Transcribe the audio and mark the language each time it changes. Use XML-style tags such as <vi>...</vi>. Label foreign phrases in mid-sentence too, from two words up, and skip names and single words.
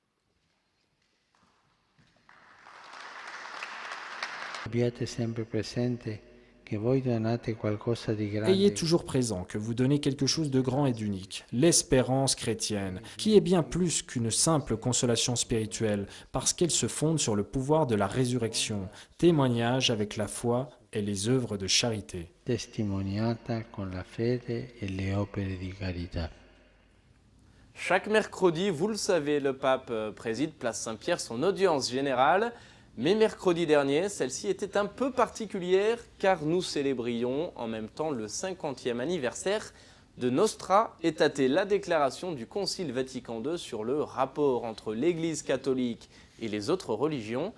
<fr>Ayez toujours présent que vous donnez quelque chose de grand et d'unique, l'espérance chrétienne, qui est bien plus qu'une simple consolation spirituelle, parce qu'elle se fonde sur le pouvoir de la résurrection, témoignage avec la foi et les œuvres de charité.</fr> <it>Testimoniata con la fede e le opere di carità.</it> <fr>Chaque mercredi, vous le savez, le pape préside Place Saint-Pierre son audience générale. Mais mercredi dernier, celle-ci était un peu particulière car nous célébrions en même temps le 50e anniversaire de Nostra Aetate, la déclaration du Concile Vatican II sur le rapport entre l'Église catholique et les autres religions.</fr>